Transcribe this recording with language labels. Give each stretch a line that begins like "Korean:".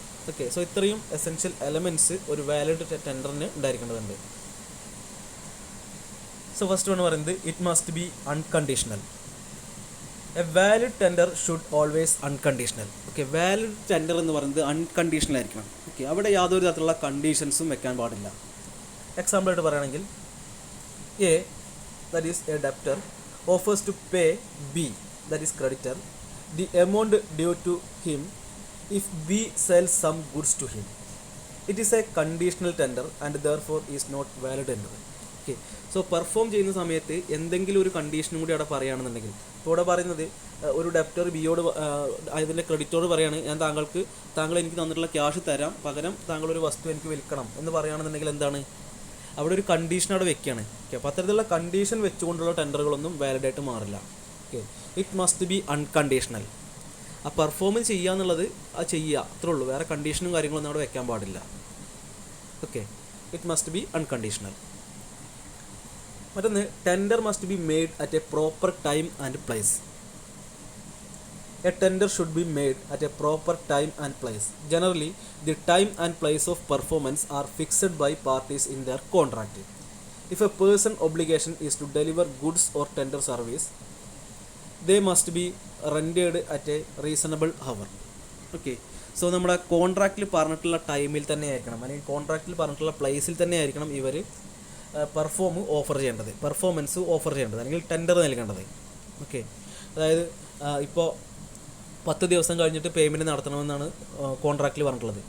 Malayalam: Okay, so ഇത്രയും essential elements ഒരു valid ടെൻഡറിന് ഉണ്ടായിരിക്കേണ്ടതുണ്ട്.
English: So first one പറയുന്നത് it must be unconditional. A valid tender should always unconditional.
Malayalam: Okay, valid tender എന്ന് പറയുന്നത് unconditional ആയിരിക്കണം. Okay, അവിടെ യാതൊരു തരത്തിലുള്ള കണ്ടീഷൻസും വെക്കാൻ പാടില്ല. എക്സാമ്പിളായിട്ട് പറയുകയാണെങ്കിൽ
English: A, that is a debtor, offers to pay B, that is creditor, the amount due to him if B sells some goods to him. It is a conditional tender and therefore is not valid tender.
Malayalam: Okay, so perform ചെയ്യുന്ന സമയത്ത് എന്തെങ്കിലും ഒരു കണ്ടീഷനും കൂടി അവിടെ പറയുകയാണെന്നുണ്ടെങ്കിൽ, ഇപ്പോൾ ഇവിടെ പറയുന്നത് ഒരു ഡെപ്റ്റർ ബിയോട് അതിൻ്റെ ക്രെഡിറ്റോട് പറയാണ്, ഞാൻ താങ്കൾ എനിക്ക് തന്നിട്ടുള്ള ക്യാഷ് തരാം, പകരം താങ്കളൊരു വസ്തു എനിക്ക് വിൽക്കണം എന്ന് പറയുകയാണെന്നുണ്ടെങ്കിൽ എന്താണ്, അവിടെ ഒരു കണ്ടീഷൻ അവിടെ വെക്കുകയാണ്. ഓക്കെ, അപ്പോൾ അത്തരത്തിലുള്ള കണ്ടീഷൻ വെച്ചുകൊണ്ടുള്ള ടെൻഡറുകളൊന്നും വാലിഡായിട്ട് മാറില്ല. Okay,
English: It must be unconditional.
Malayalam: ആ പെർഫോം ചെയ്യുക എന്നുള്ളത് അത് ചെയ്യുക, അത്രേ ഉള്ളൂ, വേറെ കണ്ടീഷനും കാര്യങ്ങളൊന്നും അവിടെ വെക്കാൻ പാടില്ല.
English: Okay, it must be unconditional. മറ്റൊന്ന് tender must be made at a proper time and place. A tender should be made at a proper time and place. Generally, the time and place of performance are fixed by parties in their contract. If a person's obligation is to deliver goods or tender service, they must be rendered at a reasonable hour.
Malayalam: Okay, so നമ്മുടെ കോൺട്രാക്റ്റിൽ പറഞ്ഞിട്ടുള്ള ടൈമിൽ തന്നെ ആയിരിക്കണം, അല്ലെങ്കിൽ കോൺട്രാക്റ്റിൽ പറഞ്ഞിട്ടുള്ള പ്ലേസിൽ തന്നെ ആയിരിക്കണം ഇവർ പെർഫോമൻസ് ഓഫർ ചെയ്യേണ്ടത് അല്ലെങ്കിൽ ടെൻഡർ നൽകേണ്ടത്. ഓക്കെ, അതായത് ഇപ്പോൾ 10 ദിവസം കഴിഞ്ഞിട്ട് പേയ്മെൻറ്റ് നടത്തണമെന്നാണ് കോൺട്രാക്റ്റിൽ പറഞ്ഞിട്ടുള്ളത്.